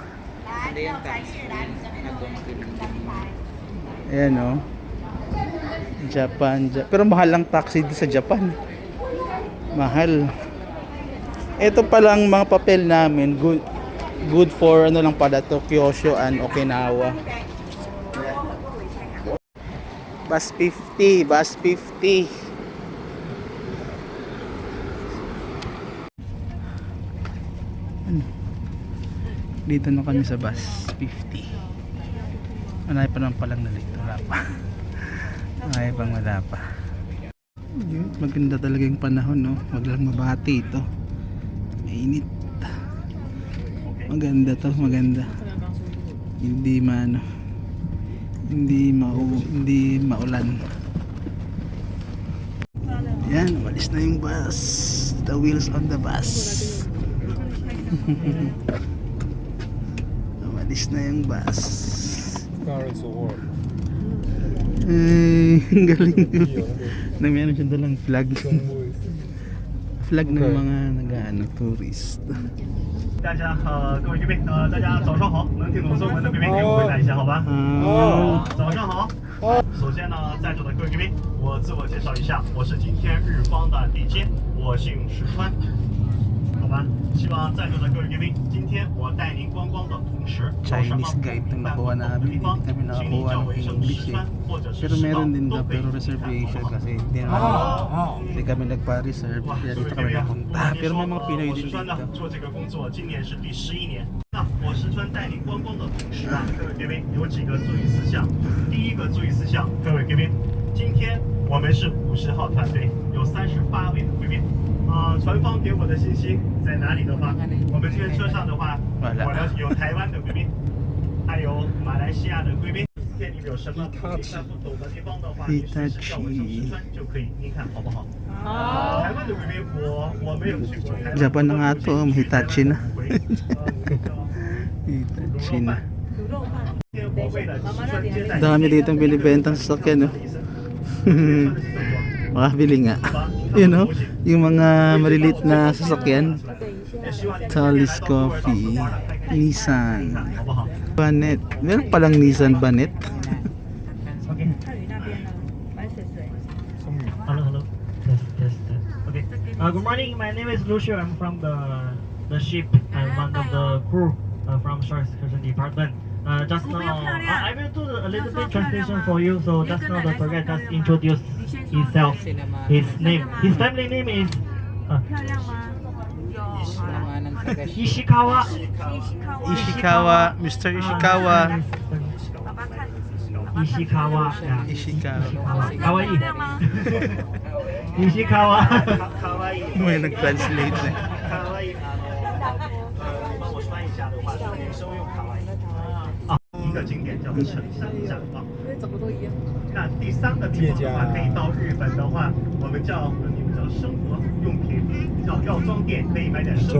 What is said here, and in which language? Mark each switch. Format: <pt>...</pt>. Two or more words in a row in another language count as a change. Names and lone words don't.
<tl>Hindi yung taxi. Ayan, no. Japan. Pero mahal ang taxi dito sa Japan. Mahal. Ito palang mga papel namin,</tl> <en>good for</en> <tl>ano lang pala to, Kyushu and Okinawa. Bus 50, bus 50. Dito na kami sa bus 50. Marami pa naman palang nalito. Wala pa. Marami pang wala pa. Yun, maganda talaga yung panahon, no? Wag lang mabati ito. Mainit. Maganda to, maganda. Hindi hindi maulan. Yan, umalis na yung bus.</tl> <en>The wheels on the bus.</en> <tl>Umalis na yung bus. Ang galing. Meron siya dalang flag. Flag ng mga nag-ano, tourist.</tl> <zh>大家各位贵宾，大家早上好，能听懂中文的贵宾给我回答一下，好吧？早上好。首先呢，在座的各位贵宾，我自我介绍一下，我是今天日方的地接，我姓石川，好吧？希望在座的各位贵宾，今天我带您观光的同时，有什么</zh> <en>Chinese guide</en> <tl>'tong</tl> <zh>明白不</zh> <tl>nakuha</tl> <zh>懂的</zh> <tl>namin,</tl> <zh>地方，</zh> <tl>hindi kami</tl> <zh>请你</zh> <tl>nakakuha</tl> <zh>叫</zh> <tl>ng</tl> <zh>我一声</zh> <tl>English</tl> <zh>石</zh> <tl>eh.</tl> <zh>川，或者是</zh> <tl>Pero</tl> <zh>石道</zh> <tl>meron din</tl> <zh>都</zh> <tl>daw</tl> <zh>可以</zh> <tl>pero</tl> <zh>请看，好</zh> <tl>reservation</tl> <zh>吗？</zh> <tl>kasi hindi kami nagpa-reserve kaya dito kami napunta.</tl> <zh>别</zh> <tl>Pero</tl> <zh>说</zh> <tl>may mga Pinoy</tl> <zh>我</zh> <tl>din</tl> <zh>石川呢</zh> <tl>dito.</tl> <zh>做这个工作今年是第11年。那我石川带领观光的同时啊，各位贵宾有几个注意事项。第一个注意事项，各位贵宾，今天我们是50号团队，有38位的贵宾。船方给我的信息在哪里的话，我们这边车上的话，我了解有台湾的贵宾，还有马来西亚的贵宾。店里有什么不懂的地方的话，你随时叫我手石川就可以，您看好不好？台湾的贵宾我没有去过。</zh> <tl>Japan na nga to, Hitachi na. Hitachi na. Dami dito binibentang sasakyan, no? Makabili nga. Yun, no? Yung mga maliliit na sasakyan. Talis Coffee, Nissan, Banet. Meron palang Nissan Banet.</tl> <en>Hello. Yes. Okay. Good morning. My name is Lucio. I'm from the ship. I'm one of the crew from Shore Excursion Department. Just now, I will do a little bit translation for you. So just now the tour guide just introduced himself, his name, his family name is Ishikawa. Ishikawa, Mr. Ishikawa. Ishikawa. Yeah. Ishikawa. Kawaii. Ishikawa.</en> <tl>May nag-translate na.</tl> <zh>一个景点叫做城山展望。那第3个地方的话，可以到日本的话，我们叫生活用品，叫药妆店，可以买点生活</zh>